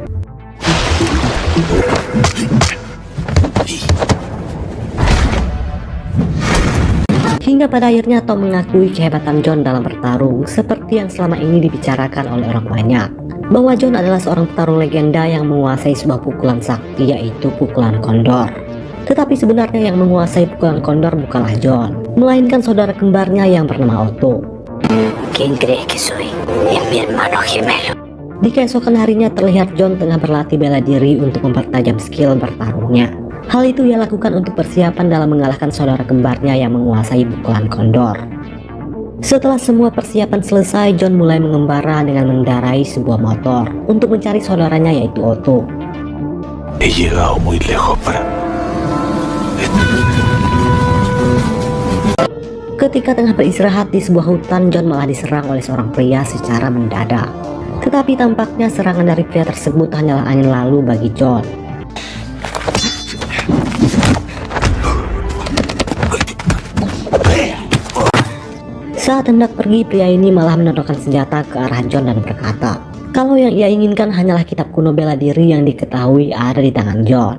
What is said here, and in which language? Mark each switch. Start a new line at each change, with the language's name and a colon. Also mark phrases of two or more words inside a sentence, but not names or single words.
Indonesian: Hingga pada akhirnya Tom mengakui kehebatan John dalam bertarung, seperti yang selama ini dibicarakan oleh orang banyak, bahwa John adalah seorang petarung legenda yang menguasai sebuah pukulan sakti, yaitu pukulan kondor. Tetapi sebenarnya yang menguasai pukulan kondor bukanlah John, melainkan saudara kembarnya yang bernama Otto.
Spanish: ¿Quién cree que soy? Es mi hermano gemelo.
Indonesian: Di keesokan harinya terlihat John tengah berlatih bela diri untuk mempertajam skill bertarungnya. Hal itu ia lakukan untuk persiapan dalam mengalahkan saudara kembarnya yang menguasai pukulan kondor. Setelah semua persiapan selesai, John mulai mengembara dengan mengendarai sebuah motor untuk mencari saudaranya yaitu Otto.
Spanish: He llegado muy lejos para...
Indonesian: Ketika tengah beristirahat di sebuah hutan, John malah diserang oleh seorang pria secara mendadak. Tetapi tampaknya serangan dari pria tersebut hanyalah angin lalu bagi John. Saat hendak pergi, pria ini malah menodongkan senjata ke arah John dan berkata, kalau yang ia inginkan hanyalah kitab kuno bela diri yang diketahui ada di tangan John.